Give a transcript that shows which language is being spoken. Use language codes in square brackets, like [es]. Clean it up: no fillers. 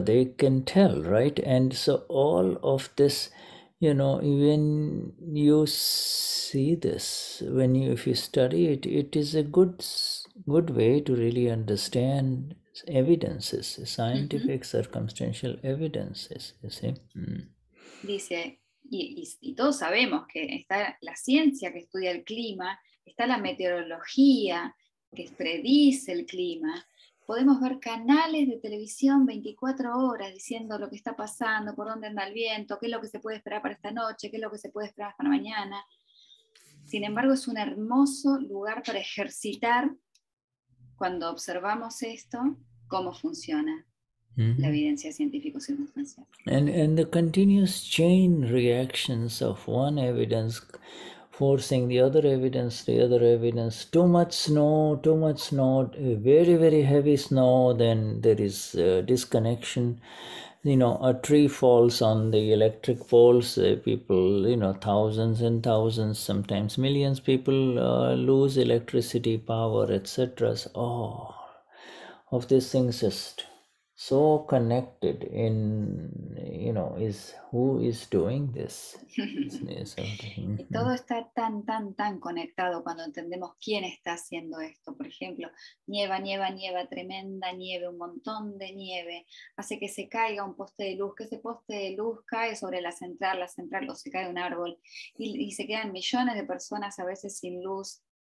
[en] They can tell, right? And so all of this, when you see this, if you study it, it is a good way to really understand evidences, scientific circumstantial evidences, you see. [es] Dice, y todos sabemos que está la ciencia que estudia el clima, está la meteorología que predice el clima. Podemos ver canales de televisión 24 horas diciendo lo que está pasando, por dónde anda el viento, qué es lo que se puede esperar para esta noche, qué es lo que se puede esperar para mañana. Sin embargo, es un hermoso lugar para ejercitar, cuando observamos esto, cómo funciona la evidencia científico-circunstancial. [en] And the continuous chain reactions of one evidence forcing the other evidence, too much snow, very, very heavy snow, then there is disconnection. A tree falls on the electric poles, people, thousands and thousands, sometimes millions people lose electricity, power, etc. So, all of these things just so connected in, is who is doing this. [es] Y todo está tan conectado cuando entendemos quién está haciendo esto. Por ejemplo, nieva, tremenda nieve, un montón de nieve, hace que se caiga un poste de luz, que ese poste de luz cae sobre la central o se cae un árbol, y se quedan millones de personas a veces sin luz.